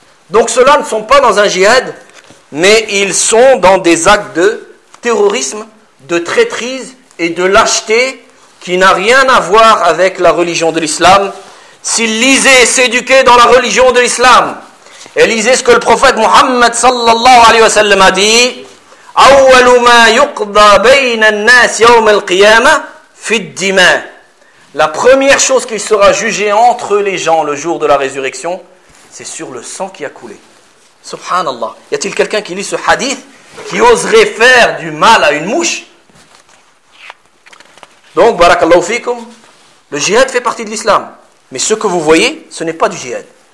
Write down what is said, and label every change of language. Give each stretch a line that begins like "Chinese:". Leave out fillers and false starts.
French: Donc ceux-là ne sont pas dans un jihad, mais ils sont dans des actes de terrorisme, de traîtrise et de lâcheté qui n'a rien à voir avec la religion de l'islam. S'ils lisaient et s'éduquaient dans la religion de l'islam Et lisez ce que le prophète Mohammed sallallahu alayhi wa sallam a dit.
Arabic: أول ما يقضى بين الناس يوم القيامة في الدماء.
French: La première chose qui sera jugée entre les gens le jour de la résurrection, c'est sur le sang qui a coulé. Subhanallah. Y a-t-il quelqu'un qui lit ce hadith qui oserait faire du mal à une mouche? Donc, barakallahu fikum, le jihad fait partie de l'islam. Mais ce que vous voyez, ce n'est pas du jihad.